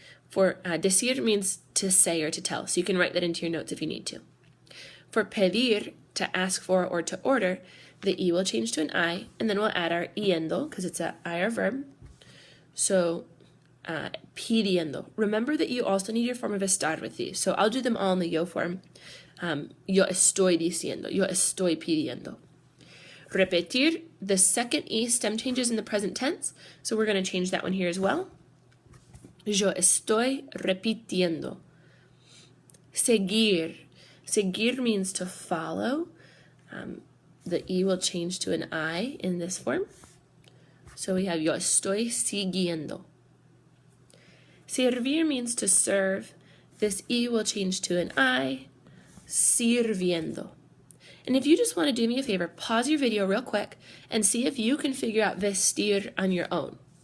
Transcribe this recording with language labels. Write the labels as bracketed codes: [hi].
[en] For decir means to say or to tell, so you can write that into your notes if you need to. For pedir, to ask for or to order, the E will change to an I, and then we'll add our yendo, because it's an IR verb. So pidiendo. Remember that you also need your form of estar with these, so I'll do them all in the yo form. [es] Yo estoy diciendo, yo estoy pidiendo. [en] Repetir, the second E stem changes in the present tense, so we're going to change that one here as well. [es] Yo estoy repitiendo. Seguir. [en] Seguir means to follow. The E will change to an I in this form. So we have [es] yo estoy siguiendo. [en] Servir means to serve. This E will change to an I. Sirviendo. And if you just want to do me a favor, pause your video real quick and see if you can figure out vestir on your own.